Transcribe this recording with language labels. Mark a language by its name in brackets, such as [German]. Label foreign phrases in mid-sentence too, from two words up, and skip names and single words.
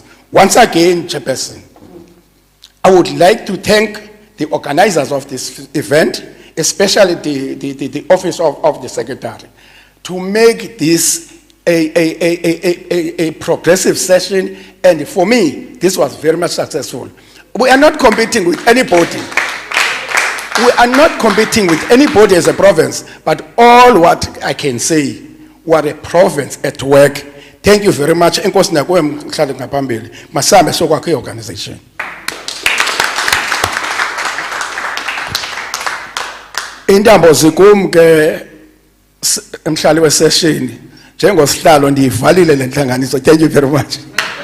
[English] Once again, Chairperson, I would like to thank the organizers of this event, especially the office of the Secretary, to make this a progressive session, and for me, this was very much successful. We are not competing with anybody. We are not competing with anybody as a province, but all what I can say, we're a province at work. Thank you very much. Organization. [Xhosa] Indambo zikum ke emhlali wesession njengosihlalo ndiyivalile le nhlanganiso. [English] Thank you very much.